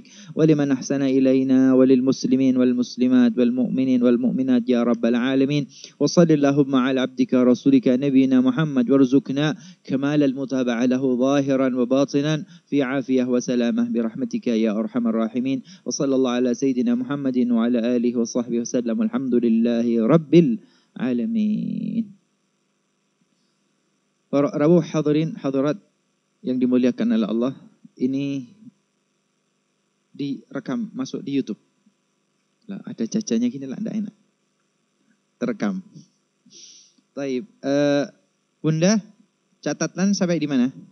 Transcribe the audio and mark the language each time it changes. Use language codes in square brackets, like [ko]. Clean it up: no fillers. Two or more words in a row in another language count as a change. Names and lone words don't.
[ar] ولمن أحسن إلينا وللمسلمين والمسلمات والمؤمنين والمؤمنات يا رب العالمين وصل اللهم على عبدك ورسولك نبينا محمد وارزقنا كمال المتابعة له ظاهرا وباطنا في عافية وسلامة برحمتك يا أرحم الراحمين وصلى الله على سيدنا محمد وعلى آله وصحبه وسلم والحمد لله رب العالمين. [id] Para rawuh hadirin hadirat yang dimuliakan oleh Allah, ini direkam masuk di YouTube. Lah ada jajanya gini lah, enggak enak. Terekam. Baik, Bunda, catatan sampai di mana?